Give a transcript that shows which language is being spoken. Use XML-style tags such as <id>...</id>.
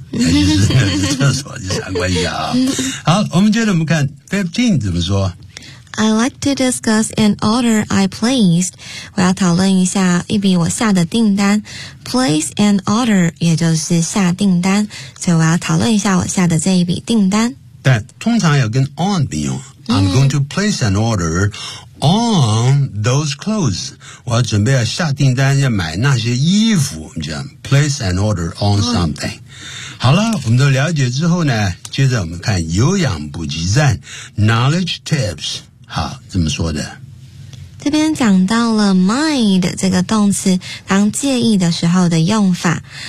<zh>也就是厕所去参观一下啊。好，我们接着我们看15怎么说。</zh> <en>I'd like to discuss an order I placed.</en> <zh>我要讨论一下一笔我下的订单。</zh> <en>Place an order,</en> <zh>也就是下订单。所以我要讨论一下我下的这一笔订单。但通常要跟 on 并用。</zh> <en>I'm going to place an order on those clothes.</en> <zh>我要准备要下订单要买那些衣服。</zh> <en>Place an order on something.</en> <zh>好了，我们都了解之后呢，接着我们看有氧补给站</zh> <en>Knowledge Tips。</en> <zh>好，怎么说的？这边讲到了 mind 这个动词，当介意的时候的用法。</zh>